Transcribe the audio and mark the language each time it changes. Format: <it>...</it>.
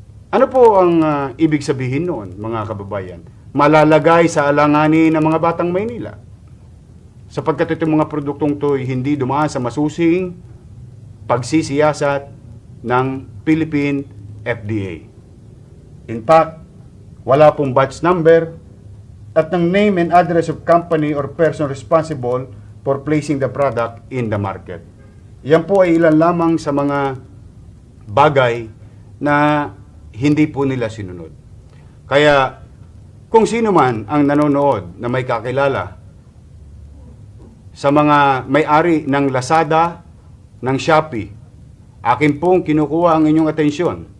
<tl>Ano po ang ibig sabihin noon, mga kababayan? Malalagay sa alanganin ng mga batang Maynila. Sapagkat itong mga produktong to hindi dumaan sa masusing pagsisiyasat ng Philippine FDA.</tl> <en>In fact,</en> <tl>wala pong</tl> <en>batch number at ng name and address of company or person responsible for placing the product in the market.</en> <tl>Yan po ay ilan lamang sa mga bagay na hindi po nila sinunod. Kaya kung sino man ang nanonood na may kakilala sa mga may-ari ng Lazada, ng Shopee, akin pong kinukuha ang inyong atensyon.</tl>